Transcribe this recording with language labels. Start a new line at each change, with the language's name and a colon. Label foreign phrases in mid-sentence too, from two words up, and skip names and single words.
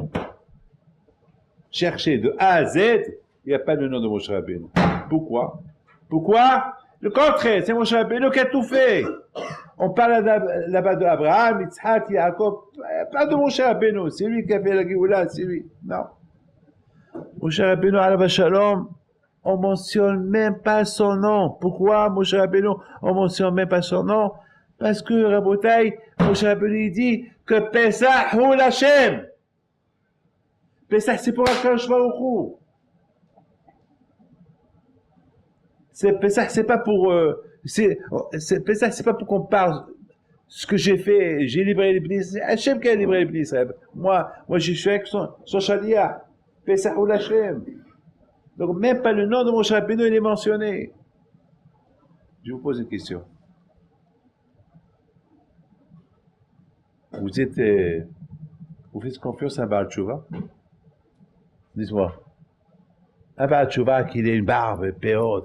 French: Cherchez de A à Z, il n'y a pas le nom de Moshe Rabbeinu. Pourquoi? Le contraire, c'est Moshe Rabbeinu qui a tout fait. On parle là-bas d'Abraham, Yitzhak, Yaakov, pas de Moshe Rabbeinu, c'est lui qui a fait la Géoula, c'est lui. Non.
Hebrew: משה רבינו, עליו השלום,
French: on mentionne même pas son nom. Pourquoi Moshe Rabbeinu, on mentionne même pas son nom? Parce que, Rabotai, Moshe Rabbeinu dit que
Hebrew: פסח הוא לה.
French: Pesach, c'est pour
Hebrew: הקדוש ברוך הוא.
French: Pesach, c'est pas pour... Pesach, c'est pas pour qu'on parle ce que j'ai fait, j'ai libéré les Bnei Israël. Hachem qui a libéré les Bnei Israël. Moi, je suis avec son Shalia.
Hebrew: פסח הוא לה.
French: Donc, même pas le nom de Moshe Rabbeinu, il est mentionné. Je vous pose une question. vous faites confiance à un
Hebrew: בעל תשובה?
French: Dites-moi. Un
Hebrew: בעל תשובה
French: qui a une barbe, péode.